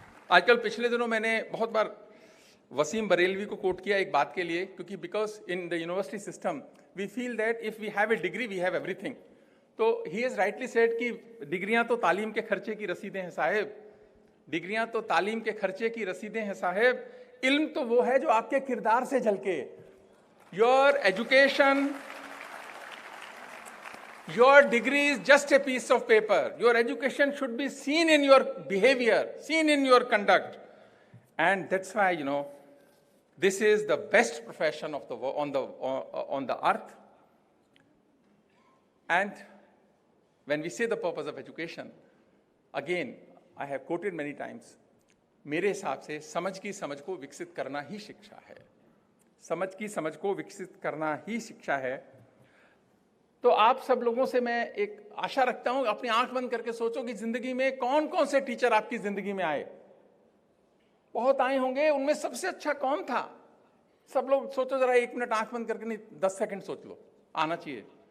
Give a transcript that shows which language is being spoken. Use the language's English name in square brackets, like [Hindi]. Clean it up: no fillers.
[Hindi] आजकल पिछले दिनों मैंने बहुत बार वसीम बरेलवी को कोट किया एक बात के लिए, क्योंकि [English] Because in the university system we feel that if we have a degree we have everything. [Hindi] तो [English] he has rightly said [Hindi] कि डिग्रियां तो तालीम के खर्चे की रसीदें हैं साहेब, डिग्रियां तो तालीम के खर्चे की रसीदें हैं साहेब, इल्म तो वो है जो आपके किरदार से झलके। [English] Your education, your degree is just a piece of paper. Your education should be seen in your behavior, seen in your conduct. And that's why, you know, this is the best profession of on the earth. And when we say the purpose of education, again, I have quoted many times, [Hindi] मेरे हिसाब से समझ की समझ को विकसित करना ही शिक्षा है। समझ की समझ को विकसित करना ही शिक्षा है। तो आप सब लोगों से मैं एक आशा रखता हूं, अपनी आंख बंद करके सोचो कि जिंदगी में कौन कौन से टीचर आपकी जिंदगी में आए। बहुत आए होंगे, उनमें सबसे अच्छा कौन था? सब लोग सोचो जरा, 1 मिनट आंख बंद करके, नहीं 10 सेकंड सोच लो, आना चाहिए।